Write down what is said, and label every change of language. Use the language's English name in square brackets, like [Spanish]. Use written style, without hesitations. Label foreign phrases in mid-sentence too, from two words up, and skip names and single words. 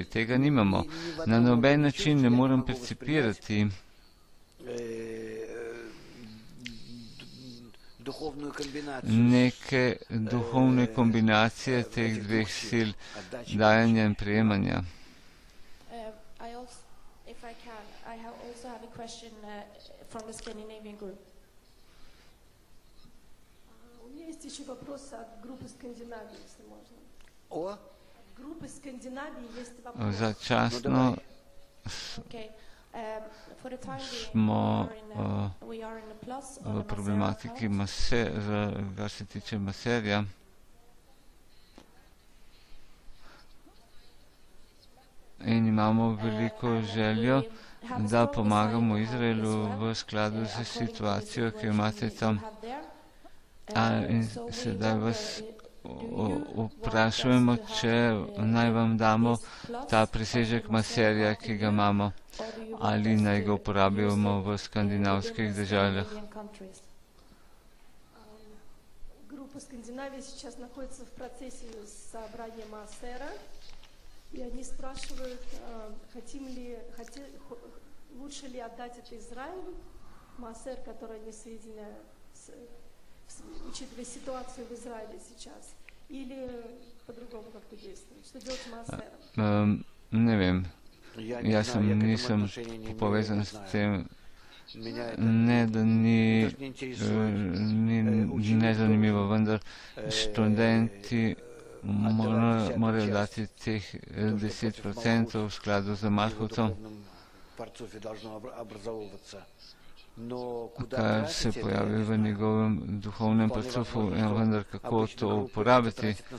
[Slovenian] Tega nimamo. Na noben način ne morem percipirati neke duhovne kombinacije teh dveh sil, dajanja in prejemanja. [Russian] У меня есть еще вопрос от группы Скандинавии, если можно. От группы Скандинавии есть вопрос. [Slovenian] Začasno smo v problematiki kar se tiče maserja. In imamo veliko željo, da pomagamo Izraelu v skladu z situacijo, ki jo imate tam. In sedaj vas vprašujemo, če naj vam damo ta presežek maserja, ki ga imamo, ali naj ga uporabimo v skandinavskih državah. [Russian] Группа Скандинавии сейчас находится в процессе собрания Маасера, и они спрашивают, лучше ли отдать это Израилю, Маасер, который они соединяют, учитывая ситуацию в Израиле сейчас, или по-другому как-то действовать. Что делать с Маасером? [Slovenian] Ne vem. Jaz nisem povezan s tem, ne da ni nezanimivo, vendar študenti morajo dati teh 10% v skladu z Malhutom, kar se pojavi v njegovem duhovnem parcufu, vendar kako to uporabiti.